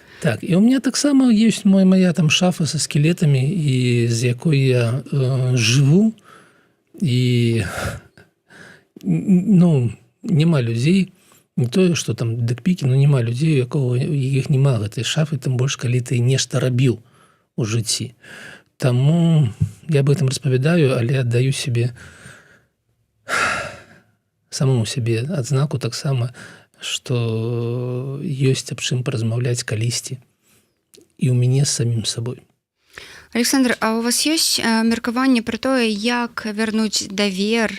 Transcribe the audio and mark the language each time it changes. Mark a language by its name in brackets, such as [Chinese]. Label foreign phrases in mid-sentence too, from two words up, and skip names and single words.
[Belarusian] Так, і [Russian] у меня [Belarusian] таксама ёсць моя там шафа са скелетамі, і з якой я жыву, і няма людзей, не тое, што там дыкпікі, няма людзей, у якіх няма гэтай шафы, тым больш, калі ты нешта рабіў у жыцці. Таму я [Russian] об этом [Belarusian] распавядаю, але аддаю сябе самому сябе адзнаку таксама, што ёсць аб чым паразмаўляць калісьці і ў мяне з самім сабой. Александр, а у вас ёсць меркаванне пра тое, як вярнуць давер?